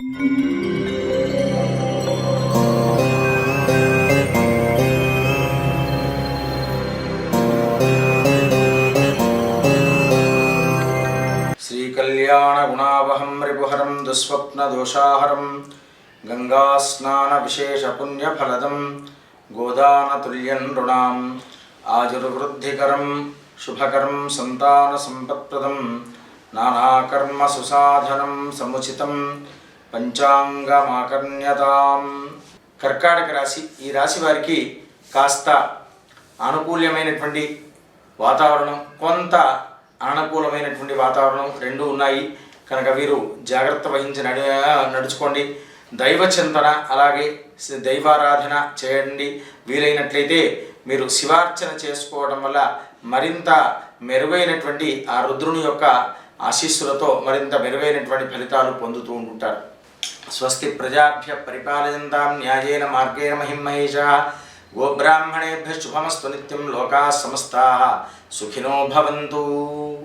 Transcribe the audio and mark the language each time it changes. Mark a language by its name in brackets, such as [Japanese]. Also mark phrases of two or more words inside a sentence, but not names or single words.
[Sanskrit] श्रीकल्याणगुणावहं रिपुहरं दुःस्वप्नदोषाहरं गंगास्नानविशेषपुण्यफलदं गोदानतुल्यं नृणाम् आजुर्वृद्धिकरं शुभकरं संतानसम्पत्प्रदं नानाकर्मसुसाधनं समुचितं పంచాంగమాకర్ణ్యతాం. [Telugu] కర్కాటక రాశి, ఈ రాశి వారికి కాస్త అనుకూలమైనటువంటి వాతావరణం, కొంత అననుకూలమైనటువంటి వాతావరణం రెండు ఉన్నాయి కనుక వీరు జాగ్రత్త వహించి నడుచుకోండి. దైవ చింతన అలాగే దైవారాధన చేయండి. వీలైనట్లయితే మీరు శివార్చన చేసుకోవడం వల్ల మరింత మెరుగైనటువంటి ఆ రుద్రుని యొక్క ఆశీస్సులతో మరింత మెరుగైనటువంటి ఫలితాలు పొందుతూ ఉంటారు. [Sanskrit] స్వస్తి ప్రజాభ్య పరిపాలయంతాం న్యాయేన మార్గేణ మహిమహేషా. గోబ్రాహ్మణేభ్య శుభమస్తు నిత్యం. లోకాః సమస్తాః సుఖినో భవంతు.